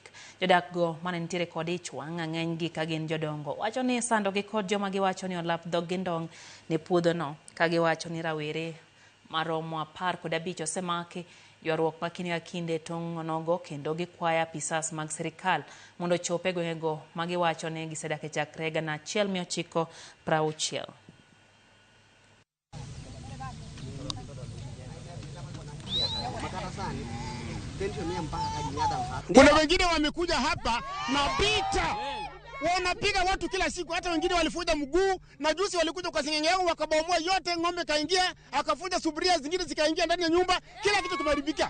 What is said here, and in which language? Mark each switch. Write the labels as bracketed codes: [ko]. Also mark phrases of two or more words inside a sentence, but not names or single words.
[luo] Jodak go mane nitiere kod ich wang' ng'eny gi ka gin jodongo wacho ni sando gi kod joma giwacho ni olap dhog gi ndong ne puodho no, ka giwacho ni rawere maromo 15 osemaki. Ywaruok ma kinde ka kinde tong' onogo kendo gikwayo apisas mag sirikal mondo ochop e gwengego ma giwacho ni gisedak e chakre 1960. [sw] Kuna wengine wamekuja hapa na pita wanapiga watu kila siku, hata wengine walifuja mguu, na juzi walikuja kwa Sing'eng'e wakabomoa yote, ng'ombe kaingia, akafuja sufuria zingine zikaingia ndani ya nyumba, kila kitu kimeharibika.